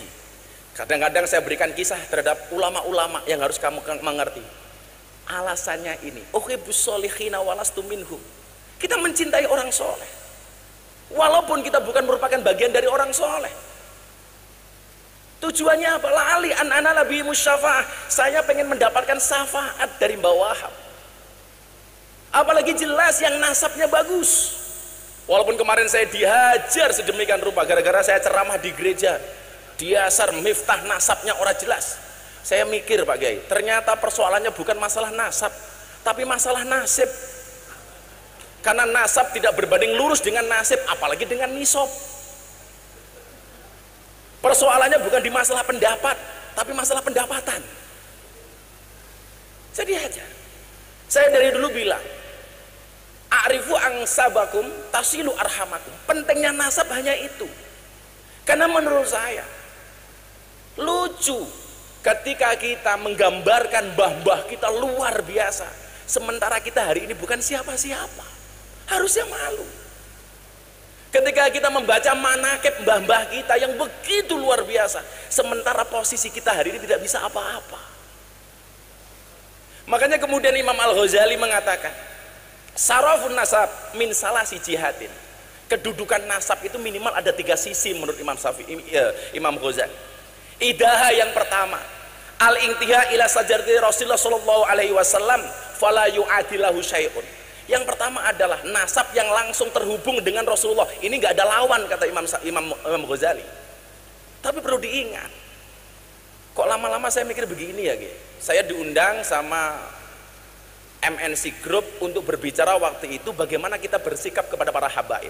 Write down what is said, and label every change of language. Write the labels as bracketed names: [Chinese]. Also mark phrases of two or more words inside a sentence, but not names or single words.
[Indonesian] Kadang-kadang saya berikan kisah terhadap ulama-ulama yang harus kamu mengerti. Alasannya ini, [Arabic] أحب الصالحين ولست منهم. [Indonesian] Kita mencintai orang soleh walaupun kita bukan merupakan bagian dari orang soleh. Tujuannya apa? [Arabic] لعلي أن أنال بهم الشفاعة. [Indonesian] Saya pengen mendapatkan syafaat dari Mbak Wahab. Apalagi jelas yang nasabnya bagus. Walaupun kemarin saya dihajar sedemikian rupa gara-gara saya ceramah di gereja, diasar miftah nasabnya orang jelas. Saya mikir Pak Kiai, ternyata persoalannya bukan masalah nasab, tapi masalah nasib. Karena nasab tidak berbanding lurus dengan nasib, apalagi dengan nisab. Persoalannya bukan di masalah pendapat, tapi masalah pendapatan. Jadi aja. Saya dari dulu bilang, [Arabic] اعرفوا أنسابكم تصلوا أرحامكم. [Indonesian] Pentingnya nasab hanya itu. Karena menurut saya lucu ketika kita menggambarkan mbah-mbah kita luar biasa, sementara kita hari ini bukan siapa-siapa. Harusnya malu. Ketika kita membaca manaqib mbah-mbah kita yang begitu luar biasa, sementara posisi kita hari ini tidak bisa apa-apa. Makanya kemudian Imam Al-Ghazali mengatakan, [Arabic] شرف النسب من ثلاث جهات. [Indonesian] Kedudukan nasab itu minimal ada 3 sisi menurut Imam Ghazali. Idaha yang pertama, [Arabic] الانتهاء إلى شجرة رسول الله صلى الله عليه وسلم فلا يعادله شيء. [Indonesian] Yang pertama adalah nasab yang langsung terhubung dengan Rasulullah. Ini nggak ada lawan kata Imam Ghazali. Tapi perlu diingat, kok lama-lama saya mikir begini ya, saya diundang sama MNC Group untuk berbicara waktu itu bagaimana kita bersikap kepada para habaib.